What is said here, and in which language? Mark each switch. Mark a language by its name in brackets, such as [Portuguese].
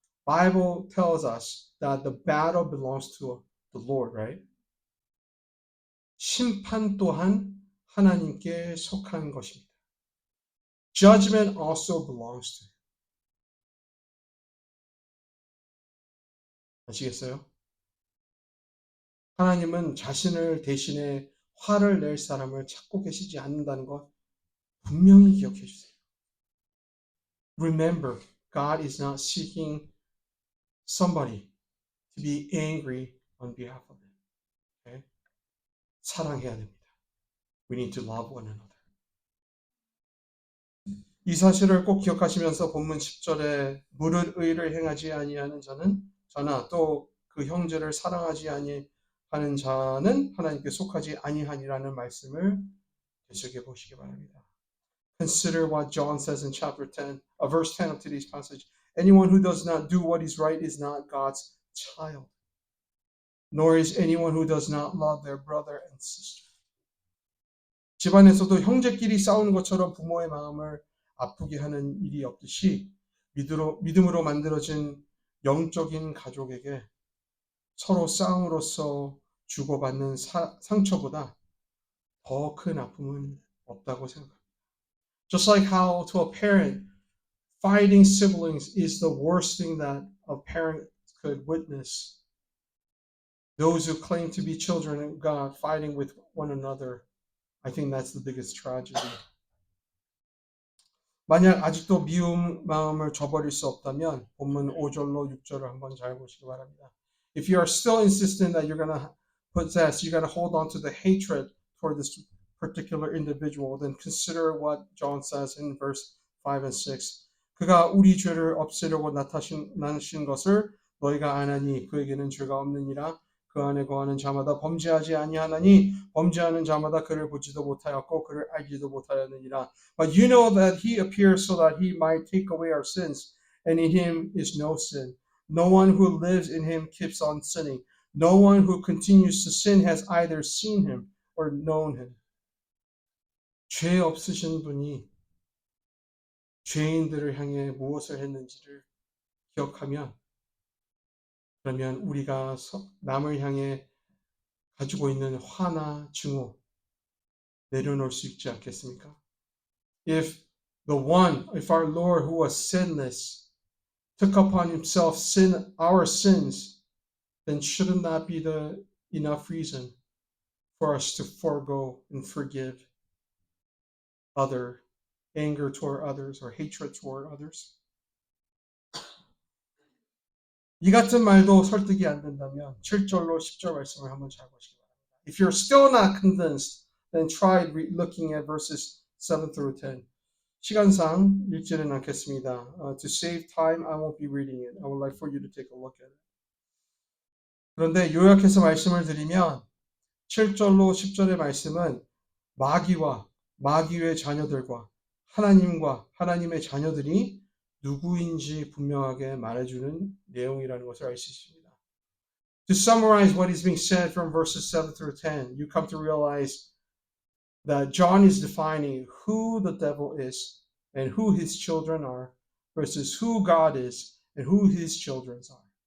[English] Bible tells us that the battle belongs to the Lord, right? [Korean] 심판 또한 하나님께 속한 것입니다. [English] Judgment also belongs to him. [Korean] 아시겠어요? 하나님은 자신을 대신해 화를 낼 사람을 찾고 계시지 않는다는 것 분명히 기억해 주세요. [English] Remember, God is not seeking somebody to be angry on behalf of them. Okay? [Korean] 사랑해야 됩니다. [English] We need to love one another. [Korean] 이 사실을 꼭 기억하시면서 본문 10절에 무릇 의를 행하지 아니하는 자는 저나 또 그 형제를 사랑하지 아니하는 자는 하나님께 속하지 아니하니라는 말씀을 되새겨 보시기 바랍니다. [English] Consider what John says in chapter 10, verse 10 of today's passage. Anyone who does not do what is right is not God's child, nor is anyone who does not love their brother and sister. [Korean] 집안에서도 형제끼리 싸우는 것처럼 부모의 마음을 아프게 하는 일이 없듯이 믿음으로 만들어진 영적인 가족에게 서로 싸움으로써 주고받는 상처보다 더 큰 아픔은 없다고 생각합니다. [English] Just like how to a parent, fighting siblings is the worst thing that a parent could witness. Those who claim to be children of God fighting with one another, I think that's the biggest tragedy. [Korean] 만약 아직도 미움 마음을 저버릴 수 없다면 본문 5절로 6절을 한번 잘 보시기 바랍니다. [English] If you are still insistent that you're going to hold on to the hatred toward this particular individual, then consider what John says in verse 5 and 6. [Korean] 그가 우리 죄를 없애려고 나타나신 것을 너희가 아나니 그에게는 죄가 없느니라. 그 안에 거하는 자마다 범죄하지 아니하나니 범죄하는 자마다 그를 보지도 못하였고 그를 알지도 못하였느니라. [English] But you know that he appeared so that he might take away our sins, and in him is no sin. No one who lives in him keeps on sinning. No one who continues to sin has either seen him or known him. [Korean] 죄 없으신 분이 죄인들을 향해 무엇을 했는지를 기억하면 그러면 우리가 남을 향해 가지고 있는 화나 증오 내려놓을 수 있지 않겠습니까? [English] If our Lord who was sinless took upon himself our sins, then shouldn't that be the enough reason for us to forego and forgive anger toward others or hatred toward others? [Korean] 이 같은 말도 설득이 안 된다면 7절로 10절 말씀을 한번 잘 보시기 바랍니다. [English] If you're still not convinced, then try looking at verses 7 through 10. [Korean] 시간상 읽지는 않겠습니다. [English] To save time, I won't be reading it. I would like for you to take a look at it. [Korean] 그런데 요약해서 말씀을 드리면 7절로 10절의 말씀은 마귀의 자녀들과 하나님과 하나님의 자녀들이 누구인지 분명하게 말해주는 내용이라는 것을 알 수 있습니다. [English] To summarize what is being said from verses 7 through 10, you come to realize that John is defining who the devil is and who his children are versus who God is and who his children are.